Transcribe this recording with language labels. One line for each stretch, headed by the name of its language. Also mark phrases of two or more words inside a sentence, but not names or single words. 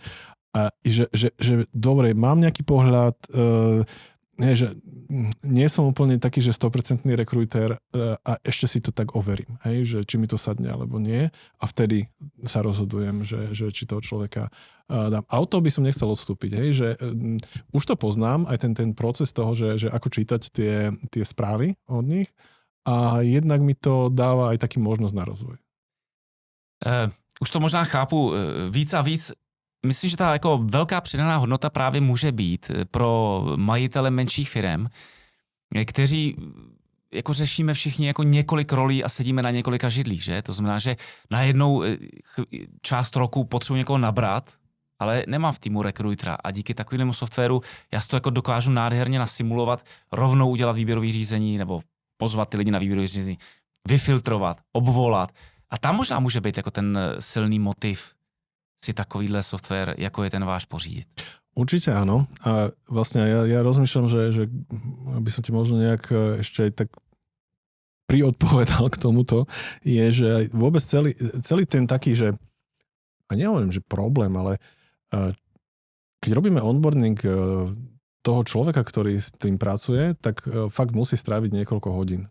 Slovak: A že dobre, mám nejaký pohľad, že nie som úplne taký, že 100% rekruter a ešte si to tak overím, hej, že či mi to sadne alebo nie a vtedy sa rozhodujem, že či toho človeka dám. A od toho by som nechcel odstúpiť, hej, že už to poznám, aj ten proces toho, že ako čítať tie správy od nich a jednak mi to dáva aj taký možnosť na rozvoj.
Czech: Už to možná chápu víc a víc. Myslím, že ta jako velká přidaná hodnota právě může být pro majitele menších firem, kteří jako řešíme všichni jako několik rolí a sedíme na několika židlích, že? To znamená, že najednou část roku potřebuji někoho nabrat, ale nemám v týmu rekrutera a díky takovému softwaru já si to jako dokážu nádherně nasimulovat, rovnou udělat výběrový řízení nebo pozvat ty lidi na výběrový řízení, vyfiltrovat, obvolat. A tam možná může být jako ten silný motiv si takovýhle software, jako je ten váš, pořídit.
Slovak: Určite áno. A vlastne ja rozmýšľam, že aby som ti možno nejak ešte aj tak priodpovedal k tomuto, je, že vôbec celý ten taký, že a nehovorím, že problém, ale keď robíme onboarding toho človeka, ktorý s tým pracuje, tak fakt musí stráviť niekoľko hodín.